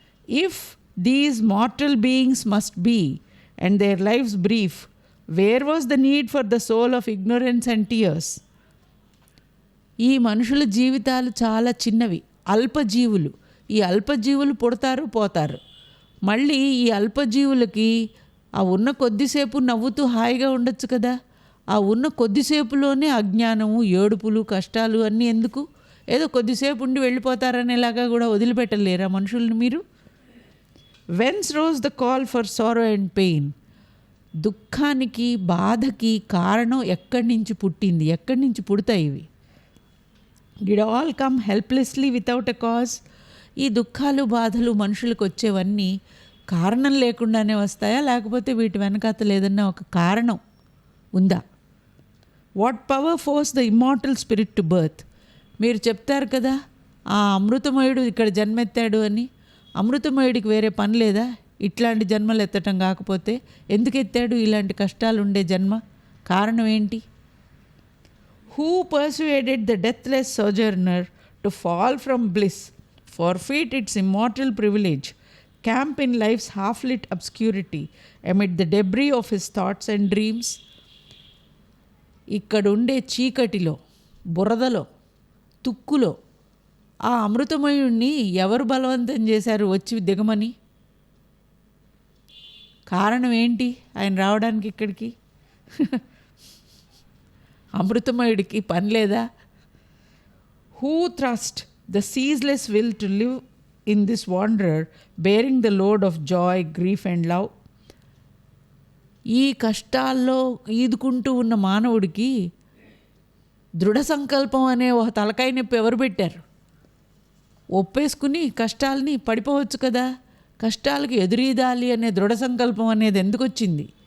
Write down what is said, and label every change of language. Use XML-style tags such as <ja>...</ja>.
<en>If these mortal beings must be and their lives brief, where was the need for the soul of ignorance and tears?</en> <te>ఈ మనుషుల జీవితాలు చాలా చిన్నవి, అల్పజీవులు. ఈ అల్పజీవులు పుడతారు పోతారు. మళ్ళీ ఈ అల్పజీవులకి ఆ ఉన్న కొద్దిసేపు నవ్వుతూ హాయిగా ఉండొచ్చు కదా. ఆ ఉన్న కొద్దిసేపులోనే అజ్ఞానము, ఏడుపులు, కష్టాలు అన్నీ ఎందుకు? ఏదో కొద్దిసేపు ఉండి వెళ్ళిపోతారనేలాగా కూడా వదిలిపెట్టలేరా మనుషుల్ని మీరు?</te> <en>Whence rose the call for sorrow and pain?</en> <te>దుఃఖానికి, బాధకి కారణం ఎక్కడి నుంచి పుట్టింది? ఎక్కడి నుంచి పుడతాయి ఇవి?</te> <en>Did all come helplessly without a cause?</en> <te>ఈ దుఃఖాలు, బాధలు మనుషులకు వచ్చేవన్నీ కారణం లేకుండానే వస్తాయా, లేకపోతే వీటి వెనకాతలు ఏదన్నా ఒక కారణం ఉందా?</te> <en>What power force the immortal spirit to birth?</en> <te>మీరు చెప్తారు కదా ఆ అమృతమయుడు ఇక్కడ జన్మెత్తాడు అని. అమృతమయుడికి వేరే పని లేదా ఇట్లాంటి జన్మలు ఎత్తటం? కాకపోతే ఎందుకు ఎత్తాడు ఇలాంటి కష్టాలు ఉండే జన్మ? కారణం ఏంటి?</te> <en>Who persuaded the deathless sojourner to fall from bliss, forfeit its immortal privilege, camp in life's half-lit obscurity amid the debris of his thoughts and dreams.</en> <te>ఇక్కడుండే చీకటిలో, బురదలో, తుక్కులో ఆ అమృతమయుణ్ణి ఎవరు బలవంతం చేశారు వచ్చి దిగమని? కారణం ఏంటి ఆయన రావడానికి ఇక్కడికి? అమృతమయుడికి పని లేదా?</te> <en>Who thrust the ceaseless will to live in this wanderer, bearing the load of joy, grief and love?</en> <te>ఈ కష్టాల్లో ఈదుకుంటూ ఉన్న మానవుడికి దృఢ సంకల్పం అనే ఒక తలకాయ నొప్పి ఎవరు పెట్టారు? ఒప్పేసుకుని కష్టాలని పడిపోవచ్చు కదా. కష్టాలకు ఎదురీదాలి అనే దృఢ సంకల్పం అనేది ఎందుకు వచ్చింది?</te>